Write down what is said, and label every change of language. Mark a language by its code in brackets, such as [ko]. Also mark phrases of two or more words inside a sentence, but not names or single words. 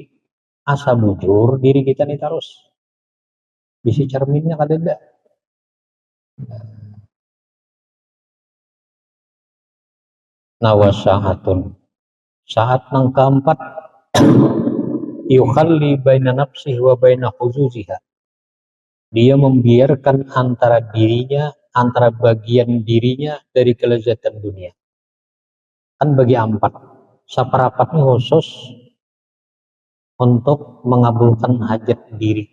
[bjn] Asa bujur diri kita nih terus. Bisi cerminnya kada ada. [ar] Nawasahatun. Saat nang keempat, يخلي بين نفسه وبين حظوظها. [id] Dia membiarkan antara bagian dirinya dari kelezatan dunia. Kan bagi 4, seperempatnya khusus untuk mengabulkan hajat diri.